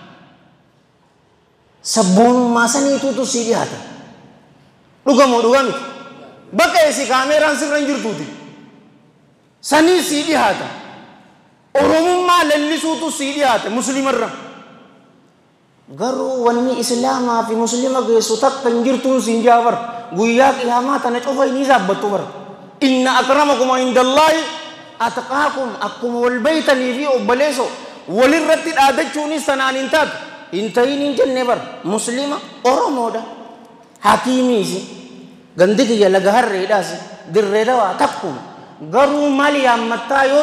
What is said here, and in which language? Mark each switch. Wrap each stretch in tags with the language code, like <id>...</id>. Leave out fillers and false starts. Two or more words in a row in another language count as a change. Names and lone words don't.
<om>sabboonummaa saniituutu sii dhiyaata dhugamoo dhuga miti bakka esi kaameeraan sirra hin jirtuuti sanii sii dhiyaata oromummaa lallisuutu sii dhiyaata muslimarra garuu wanni islaamaa fi muslima geessu takka hin jirtuun siin jaabar guyyaa qiyaamaa tana cufa inni zaabbattu bara</om> <ar>إن أكرمكم عند الله أتقاكم</ar> <om>akkuma wal baytanii fi obbaleeso walirratti dhaadachuunis tanaan hin taatu hin tahin hin jenne bara muslima oromoodha hakiimiisi gandi kiyya laga harreedhaasi dirree dawaa takkuma garuu maali yaammattaa yoo</om>